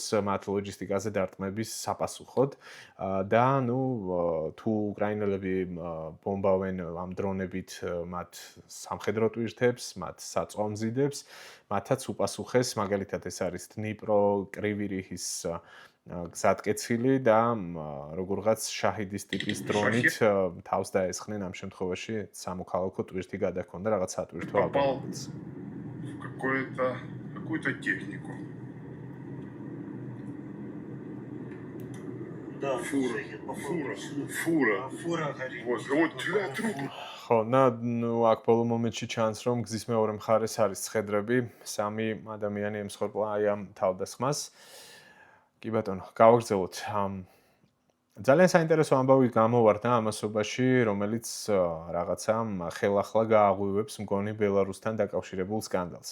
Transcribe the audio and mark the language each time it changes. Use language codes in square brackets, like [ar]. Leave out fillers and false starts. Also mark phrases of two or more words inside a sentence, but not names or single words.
[ka] მათ ლოჯისტიკაზე დარტყმების საპასუხოდ და თუ უკრაინელები ბომბავენ ამ დრონებით მათ სამხედრო ტვირთებს, მათ საწვავმზიდებს, მათაც უპასუხეს, მაგალითად ეს არის დნიპრო, კრივი რიჰის გზატკეცილი და როგორღაც შაჰიდის ტიპის დრონით თავს დაესხნენ ამ შემთხვევაში სამოქალაქო ტვირთი გადაქონდა რაღაც სატვირთო აბონენტს. [ru] какую-то технику. Да, фура. Вот трубы. [ka] ხო, აქ ბოლო მომენტში ჩანს, რომ გზის მეორე მხარეს არის ცხედრები, სამი ადამიანი ემსხვერპლა აი ამ თავდასხმას. კი ბატონო, გავაგრძელოთ. ძალიან საინტერესო ამბავი გამოვარდა ამასობაში, რომელიც რაღაცა ხელახლა გააღვივებს მგონი ბელარუსთან დაკავშირებულ სკანდალს.